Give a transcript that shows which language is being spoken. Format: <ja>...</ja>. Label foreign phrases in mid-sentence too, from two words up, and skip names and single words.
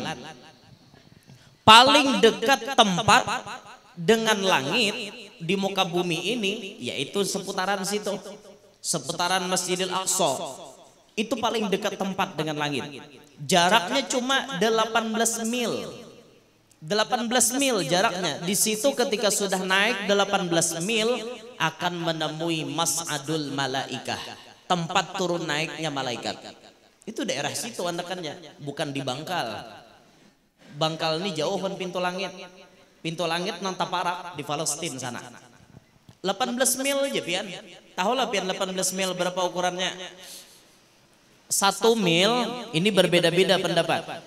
<id>Paling dekat tempat dengan langit di muka bumi ini yaitu seputaran situ, seputaran Masjidil Aqsa. Itu paling dekat tempat dengan langit. Jaraknya cuma 18 mil. 18 mil jaraknya. Di situ ketika sudah naik 18 mil akan menemui Mas'adul Malaikah, tempat turun naiknya malaikat.</id> <bjn>Itu daerah situ andakannya, bukan di Bangkal. Bangkal ini jauh kan pintu langit. Pintu langit nang Taparak di Palestina sana. 18 mil aja pian. Tahu lah pian 18 mil berapa ukurannya?</bjn> <id>1 mil ini berbeda-beda pendapat.</id>